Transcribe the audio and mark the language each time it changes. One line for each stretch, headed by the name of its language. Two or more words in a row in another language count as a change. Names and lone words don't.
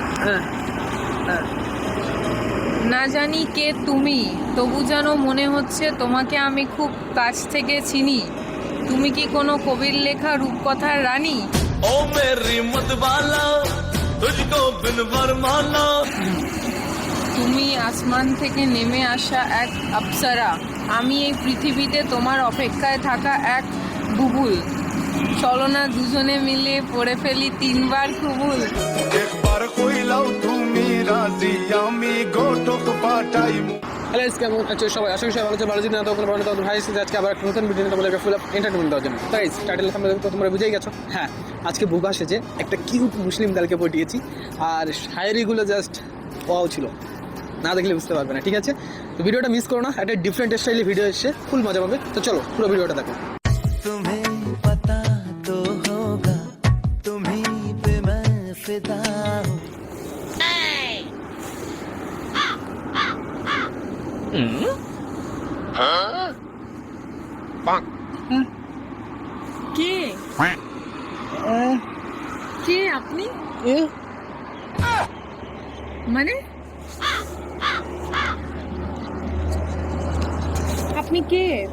Bangla: না জানি কে তুমি, তবু যেন মনে হচ্ছে তোমাকে আমি খুব কাছ থেকে চিনি। তুমি কি কোনো কবির লেখা রূপকথার রানী?
Hindi: ओ मेरी मतवाला तुझको बिन वरमाला।
Bangla: তুমি আসমান থেকে নেমে আসা এক অপ্সরা, আমি এই পৃথিবীতে তোমার অপেক্ষায় থাকা এক বুবুল। চলো না দুজনে মিলে পড়ে ফেলি 3 বার কুবুল। একবার কইলাও তুমি রাজি, আমি গোটক পাঠাই। হ্যালো কেমন আছো সবাই? আশা করি সবাই ভালো আছে। ভালো যদি না তখন ভালো তখন ভাই আজকে আবার একটা নতুন ভিডিও নিয়ে তোমাদেরকে
English: full of entertainment
Bangla: দেওয়ার জন্য।
English: guys title
Bangla: তো তোমরা বুঝেই গেছো। হ্যাঁ, আজকে বুবা সেজে একটা কিউট মুসলিম দলকে পটিয়েছি, আর শায়েরিগুলো
English: just wow
Bangla: ছিল, না দেখলে বুঝতে পারবে না। ঠিক আছে, তো ভিডিওটা মিস করো না, একটা ডিফারেন্ট স্টাইলে ভিডিও এসে ফুল মজা পাবে। তো চলো পুরো ভিডিওটা দেখো।
Hindi: तुम्हें पता तो होगा तुम्हीं पे मैं फिदा हूँ।
Bangla: কে কে আপনি? মানে আপনি কে?